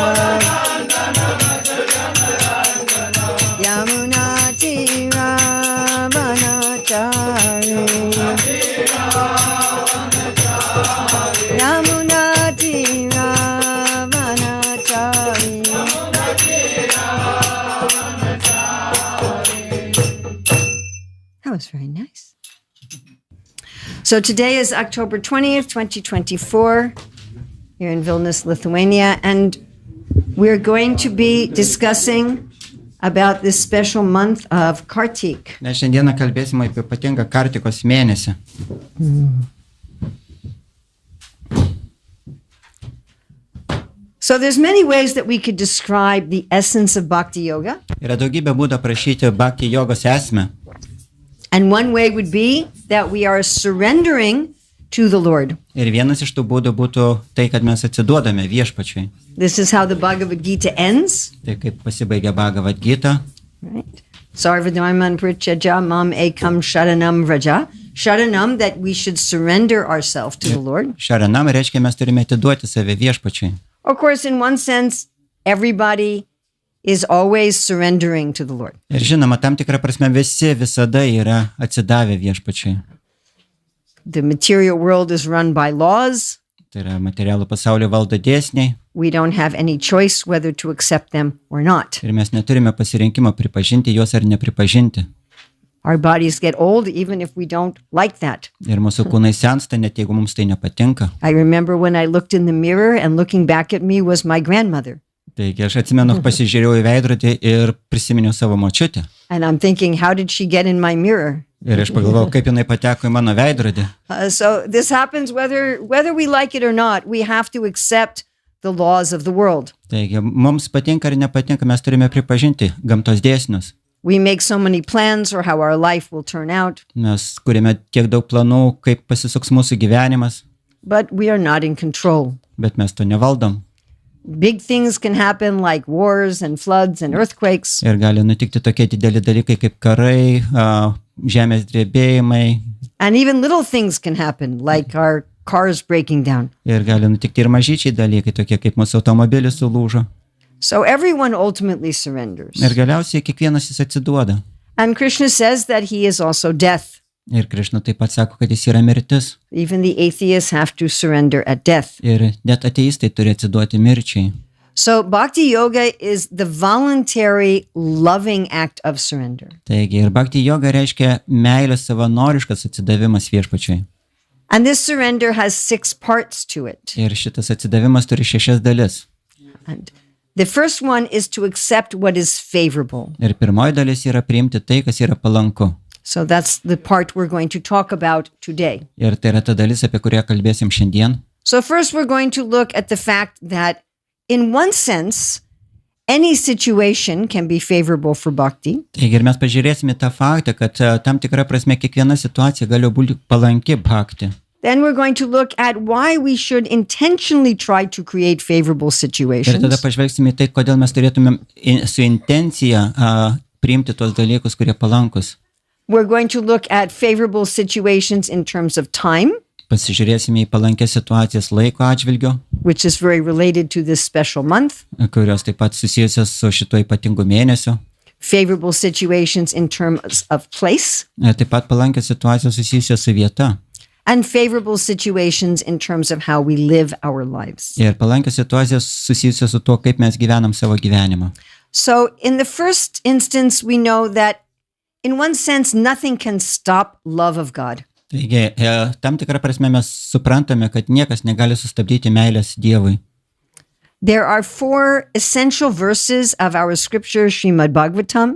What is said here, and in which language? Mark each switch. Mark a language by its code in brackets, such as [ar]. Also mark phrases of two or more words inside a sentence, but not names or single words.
[en] Yamuna Tiravanachari Yamuna Tiravanachari That was very nice. So today is October 20th, 2024, here in Vilnius, Lithuania, and we're going to be discussing about this special month of Kartik. [lt] Mes šiandieną kalbėsime apie ypatingą Kartikos mėnesį. [en] So there's many ways that we could describe the essence of Bhakti Yoga. [lt] Yra daugybė būdų aprašyti Bhakti jogos esmę. [en] And one way would be that we are surrendering to the Lord. [lt] Ir vienas iš tų būdų būtų tai, kad mes atsiduodame viešpačiui. [en] This is how the Bhagavad Gita ends. [lt] Tai kaip pasibaigia Bhagavad Gita. [en] Right? [sa] सर्वधर्मान् परित्यज्य माम् एकं शरणं व्रज. Sharanam, [en] that we should surrender ourselves to the Lord. [lt] Šaranam reiškia, mes turime atiduoti save viešpačiui. [en] Of course, in one sense, everybody is always surrendering to the Lord. [lt] Ir žinoma, tam tikrą prasme visi visada yra atsidavę viešpačiui. [en] The material world is run by laws. [lt] Tai yra materialų pasaulio valdo dėsniai. [en] We don't have any choice whether to accept them or not. [lt] Ir mes neturime pasirinkimo pripažinti juos ar nepripažinti. [en] Our bodies get old even if we don't like that. [lt] Ir mūsų kūnai sensta, net jeigu mums tai nepatinka. [en] I remember when I looked in the mirror and looking back at me was my grandmother. [lt] Taigi aš atsimenu, pasižiūrėjau į veidrodį ir prisiminiau savo močiutę. [en] And I'm thinking, how did she get in my mirror? [lt] Ir aš pagalvojau, kaip jinai pateko į mano veidrodį. [en] So this happens whether we like it or not. We have to accept the laws of the world. [lt] Taigi mums patinka ar nepatinka, mes turime pripažinti gamtos dėsnius. [en] We make so many plans or how our life will turn out. [lt] Mes kūrėme tiek daug planų, kaip pasisuks mūsų gyvenimas, [en] But we are not in control. [lt] bet mes to nevaldom. [en] Big things can happen like wars and floods and earthquakes. [lt] Ir gali nutikti tokie dideli dalykai kaip karai, žemės drebėjimai. [en] And even little things can happen like our cars breaking down. [lt] Ir gali nutikti ir mažyčiai dalykai, tokie kaip mūsų automobilis sulūžo. [en] So everyone ultimately surrenders. [lt] Ir galiausiai kiekvienas jis atsiduoda. [en] And Krishna says that he is also death. [lt] Ir Krišna taip pat sako, kad jis yra mirtis. [en] Even the atheists have to surrender at death. [lt] Ir net ateistai turi atsiduoti mirčiai. [en] So bhakti yoga is the voluntary loving act of surrender. [lt] Taigi ir bhakti yoga reiškia meilės savanoriškas atsidavimas viešpačiui. [en] And this surrender has 6 parts to it. [lt] Ir šitas atsidavimas turi 6 dalis. [en] And the first one is to accept what is favorable. [lt] Ir pirmoji dalis yra priimti tai, kas yra palanku. [en] So that's the part we're going to talk about today. [lt] Ir tai yra ta dalis, apie kurią kalbėsim šiandien. [en] So first we're going to look at the fact that in one sense, any situation can be favorable for bhakti. [lt] Taigi ir mes pažiūrėsime tą faktą, kad tam tikra prasme kiekviena situacija gali būti palanki bhakti. [en] Then we're going to look at why we should intentionally try to create favorable [lt] Ir tada [en] situations. [lt] pažvelgsime į tai, kodėl mes turėtumėm su intencija priimti tuos dalykus, kurie palankus. [en] We're going to look at favorable situations in terms of time, [lt] Pasižiūrėsime į palankias situacijas laiko atžvilgiu, [en] which is very related to this special month. [lt] kurios taip pat susijusios su šituo ypatingu mėnesiu. [en] Favorable situations in terms of place, [lt] Taip pat palankios situacijos susijusios su vieta. [en] and favorable situations in terms of how we live our lives. [lt] Ir palankios situacijos susijusios su tuo, kaip mes gyvenam savo gyvenimą. [en] So in the first instance, we know that in one sense, nothing can stop love of God. [lt] Taigi, tam tikrą prasme mes suprantame, kad niekas negali sustabdyti meilės Dievui. [en] There are 4 essential verses of our scripture, Srimad Bhagavatam,